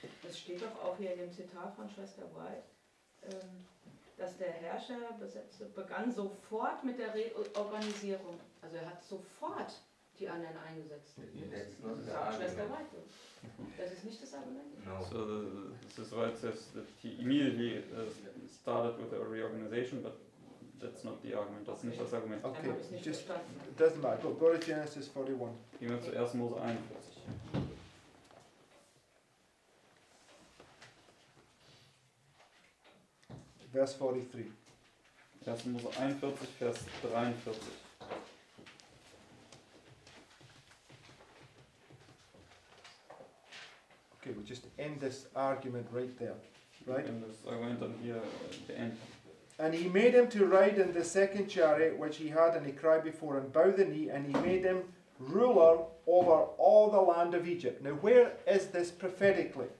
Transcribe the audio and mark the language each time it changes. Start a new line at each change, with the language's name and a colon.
German: Das steht doch auch hier in dem Zitat von Schwester White, dass der Herrscher begann sofort mit der Reorganisierung. Also er hat sofort die anderen eingesetzt.
English: That's not the
German: Sagt Schwester
English: argument.
German: White. Das ist nicht das Argument.
English: No. So this is why it says that he immediately started with a reorganization, but that's not the argument.
German: Das ist nicht das Argument. Dann
English: Okay,
German: habe ich es nicht
English: just,
German: verstanden.
English: it doesn't matter. Go to Genesis 41.
German: Gehen wir zu 1. Mose 41.
English: Verse 43.
German: 1. Mose 41, Vers 43.
English: Okay, we'll just end this argument right there.
German: Wir
English: Right?
German: können das Argument dann hier beenden.
English: And he made him to ride in the second chariot which he had, and he cried before and bowed the knee, and he made him ruler over all the land of Egypt. Now, where is this prophetically?